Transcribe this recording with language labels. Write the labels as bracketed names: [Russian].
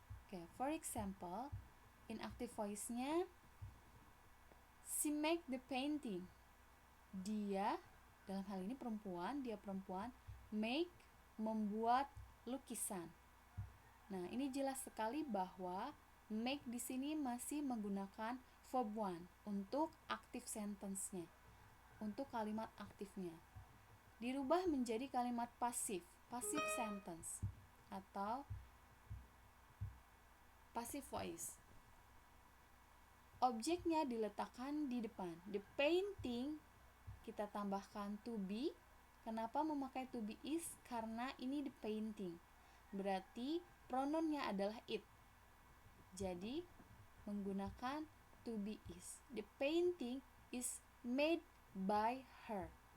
[English] Oke, for example, in active voice-nya, she make the painting. [Indonesian] Dia, dalam hal ini perempuan, make, membuat lukisan. Nah, ini jelas sekali bahwa make di sini masih menggunakan verb 1 untuk active sentence-nya, untuk kalimat aktifnya. Dirubah menjadi kalimat passive sentence atau passive voice. Objeknya diletakkan di depan. The painting kita tambahkan to be. Kenapa memakai to be is? Karena ini the painting. Berarti pronounnya adalah it. Jadi menggunakan to be is. [English] The painting is made by her.